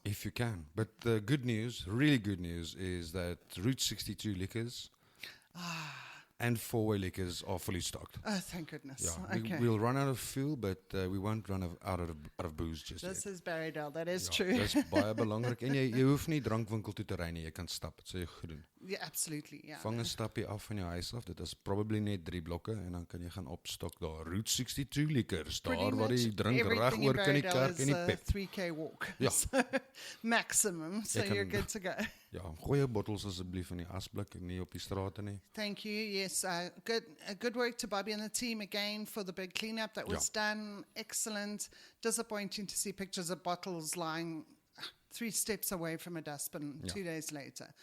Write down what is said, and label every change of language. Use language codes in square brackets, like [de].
[en] If you can. But the good news, really good news, is that Route 62 liquors and four-way liquors are fully stocked. Oh, thank goodness. Yeah, okay. We'll run out of fuel, but we won't run out of booze just This yet. is Barrydale, that is true. [af] Dis baie belangrik. En jy hoef nie drankwinkel toe te ry nie, jy kan stap. Dit sal jy goed doen. [en] Yeah, absolutely. Yeah. [af] Vang 'n stapie af van jou huis af. Dit is probably net 3 blokke en dan kan jy gaan opstok daar. Route 62 liquors, daar waar jy drink reg oor kan die kerk en die pep. [en] 3K walk. [af] Ja. [en] So, maximum, so you're good to go. [af] Ja, gooi jou bottels asseblief in die asblik en nie op die strate nie. [en] Thank you. Yes, good work to Bobby and the team again for the big cleanup that was done. Excellent. Disappointing to see pictures of bottles lying 3 steps away from a dustbin 2 days later.